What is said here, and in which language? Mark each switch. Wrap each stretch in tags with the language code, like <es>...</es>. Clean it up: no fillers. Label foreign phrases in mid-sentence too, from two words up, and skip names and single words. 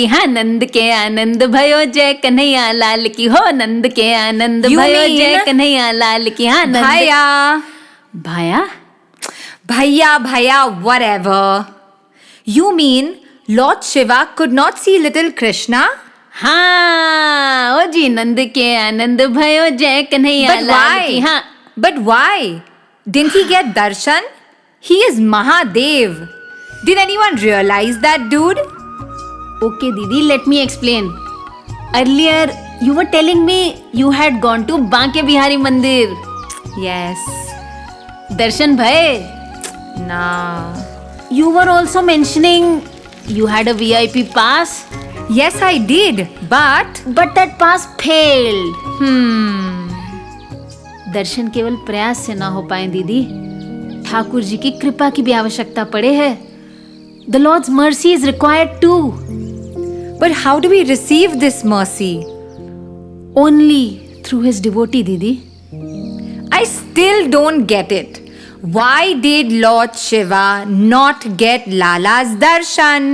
<hi>हाँ, नंद के आनंद भयो जय कन्हैया लाल की। हो, नंद के आनंद भयो जय कन्हैया लाल की। हाँ, नंद भाया भाया भैया भैया whatever.</hi> <en>You mean Lord Shiva could not see little Krishna?</en> <hi>हाँ, ओ जी, नंद के आनंद भयो जय कन्हैया</hi> <en>But</en> <hi>लाल की।</hi> <en>why?</en> <hi>हाँ,</hi> <en>But why? Didn't he get darshan? He is Mahadev. Did anyone realize that, dude? okay, Didi, let me explain. Earlier, You were telling me you had gone to Banke Bihari Mandir. Yes.</en> <hi>दर्शन भाई.</hi> <en>Nah. You were also mentioning you had a VIP pass. Yes, I did. But that pass failed.</en> <hi>दर्शन केवल प्रयास से ना हो पाए दीदी. ठाकुर जी की कृपा की भी आवश्यकता पड़े है.</hi> <en>The Lord's mercy is required too. But how do we receive this mercy? Only through his devotee, Didi. I still don't get it. Why did Lord Shiva not get Lala's darshan?</en>